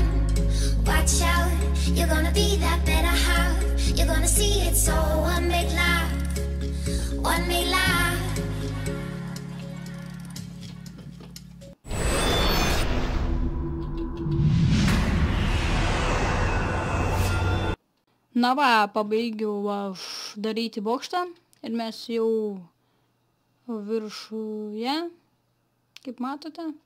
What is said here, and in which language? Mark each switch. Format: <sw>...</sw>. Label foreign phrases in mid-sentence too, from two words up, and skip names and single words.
<en>Watch out, you're gonna be that better half. You're gonna see it's all one big lie, one big lie.</en> <lt>Na va, pabaigiau aš daryti bokštą ir mes jau viršuje, kaip matote.</lt>